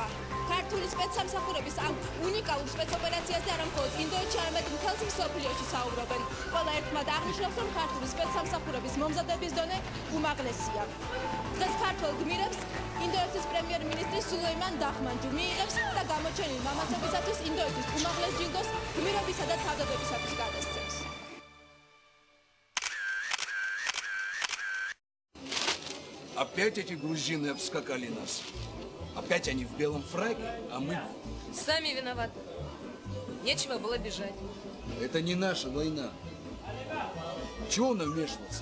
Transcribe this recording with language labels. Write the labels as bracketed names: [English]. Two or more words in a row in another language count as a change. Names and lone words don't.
[Georgian] ქართული სპეცსამსახურების ამ უნიკალურ სპეცოპერაციაზე არა მხოლოდ ინდოეთში, არამედ მთელს მსოფლიოში საუბრობენ. ყველა ერთმანეთს აღნიშნავს, რომ ქართული სპეცსამსახურების მომზადების დონე უმაღლესია. დღეს ქართულ გმირებს ინდოეთის პრემიერ-მინისტრი სულეიმან დახმანჯი მიიღებს და გამოჩენილ მამაცობისათვის ინდოეთის უმაღლეს ჯილდოს გმირობისა და თავდადებისათვის გადასცემს. [Russian] Опять эти грузины обскакали нас. Опять они в белом фраке, а мы... Сами виноваты. Нечего было бежать. Это не наша война. Чего нам вмешиваться?